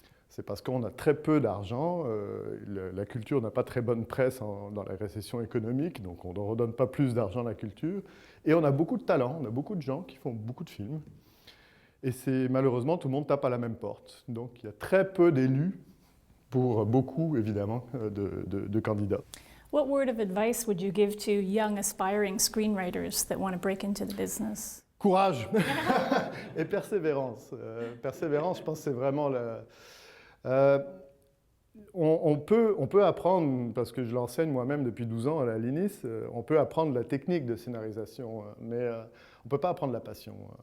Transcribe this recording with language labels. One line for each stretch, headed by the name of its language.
French: C'est parce qu'on a très peu d'argent, la culture n'a pas très bonne presse dans la récession économique, donc on ne redonne pas plus d'argent à la culture. Et on a beaucoup de talents, on a beaucoup de gens qui font beaucoup de films. Et malheureusement, tout le monde tape à la même porte. Donc il y a très peu d'élus pour beaucoup, évidemment, de candidats.
English: What word of advice would you give to young aspiring screenwriters that want to break into the business?
French: Courage et persévérance. Persévérance, je pense que c'est vraiment on peut apprendre, parce que je l'enseigne moi-même depuis 12 ans à la LINIS, on peut apprendre la technique de scénarisation, mais on ne peut pas apprendre la passion.